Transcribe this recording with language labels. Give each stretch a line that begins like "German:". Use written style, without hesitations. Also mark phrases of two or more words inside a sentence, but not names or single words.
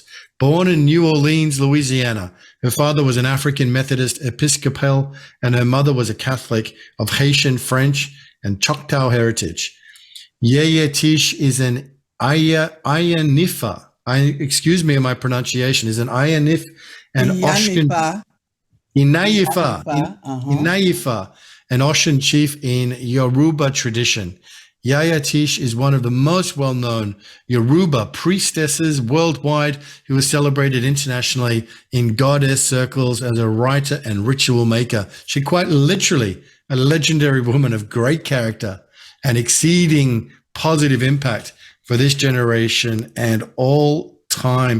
English: Born in New Orleans, Louisiana, her father was an African Methodist Episcopal and her mother was a Catholic of Haitian, French, and Choctaw heritage. Yeye Teish is an Ayanifa excuse me, my pronunciation, is an Ayanif and Oshkin. Inayifa. Inayifa, an Oshun chief in Yoruba tradition. Yaya Teish is one of the most well-known Yoruba priestesses worldwide who is celebrated internationally in goddess circles as a writer and ritual maker. She quite literally a legendary woman of great character and exceeding positive impact for this generation and all time.